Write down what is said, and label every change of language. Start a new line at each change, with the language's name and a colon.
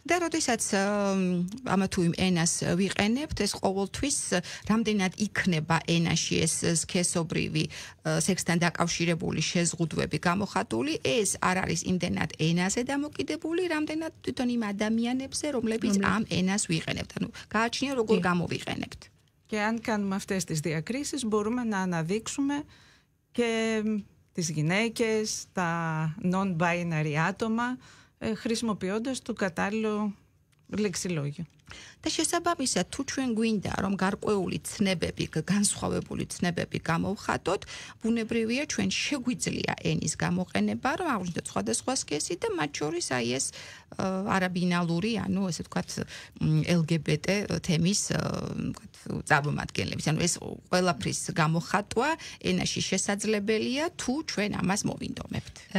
Georgian: და როდესაც ამა თუ იმ ენას ვიყენებთ, ეს ყოველთვის რამდენად იქნება ენაში ეს სქესობრივი სექსთან დაკავშირებული შეზღუდვები გამოხატული, ეს არ არის იმდენად ენაზე დამოკიდებული, რამდენად თვითონ იმ ადამიანებზე, რომლებიც ამ ენას ვიყენებთ. ანუ გააჩნია როგორ გამოვიყენებთ.
Greek: Και αν κάνουμε αυτές τις διακρίσεις, μπορούμε να αναδείξουμε και τις γυναίκες, τα non-binary άτομα, χρησιμοποιώντας το κατάλληλο λεξιλόγιο.
Georgian: და შესაბამისად თუ ჩვენ გვინდა რომ გარკვეული ცნებები, განსხვავებული ცნებები გამოვხატოთ, ბუნებრივია ჩვენ შეგვიძლია ენის გამოყენება, რომ აღვნიშნოთ სხვადასხვა სქესი და მათ შორის აი ეს არაბინალური, ანუ ესე ვთქვათ LGBT თემის წარმომადგენლების, ანუ ეს ყველაფრის გამოხატვა ენაში შესაძლებელია თუ ჩვენ ამას მოვინდომებთ.